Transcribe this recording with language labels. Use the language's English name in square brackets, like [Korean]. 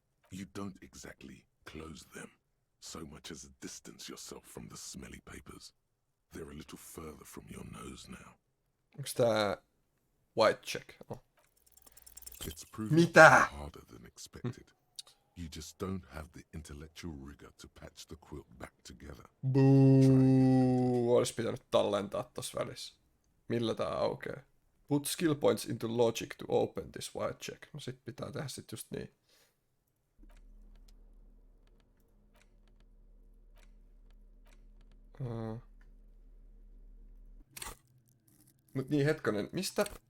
[English] You don't exactly close them, so much as distance yourself from the smelly papers. They're a little further from your nose now. [Finnish] Onks tää white check? Oh. [English] It's proving [Finnish] Mitä? [English] harder than expected. You just don't have the intellectual rigor to patch the quilt back together. [Finnish] Buu, olis pitänyt tallentaa tossa välissä. Millä tää aukeaa? [English] Put skill points into logic to open this white check. [Finnish] No sit pitää tehdä sit just niin. Mut niin hetkonen, mistä?